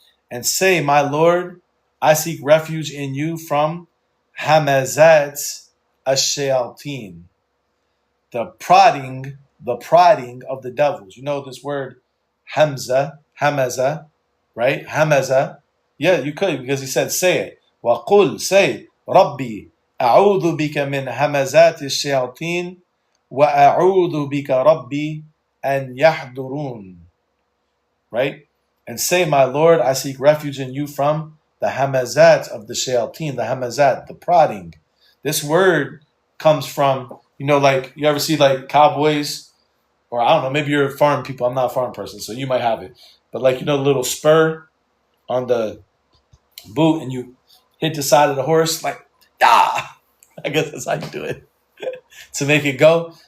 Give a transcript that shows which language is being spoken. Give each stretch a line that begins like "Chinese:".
English: And say, my Lord, I seek refuge in you from hamazat ash-shayateen, the prodding of the devils. You know this word hamaza, right? Hamaza. Yeah, you could, because he said, say it.
Arabic: وَقُلْ,
English: say,
Arabic: Rabbi, أَعُوذُ بِكَ مِنْ هَمَزَاتِ الشَّيَاطِينِ وَأَعُوذُ بِكَ رَبِّي أَنْ يَحْضُرُونَ.
English: Right? And say, my Lord, I seek refuge in you from the hamazat of the shayateen, the hamazat, the prodding. This word comes from, like you ever see like cowboys, or I don't know, maybe you're farm people. I'm not a farm person, so you might have it. But like, the little spur on the boot and you hit the side of the horse, like, ah, I guess that's how you do it. To make it go.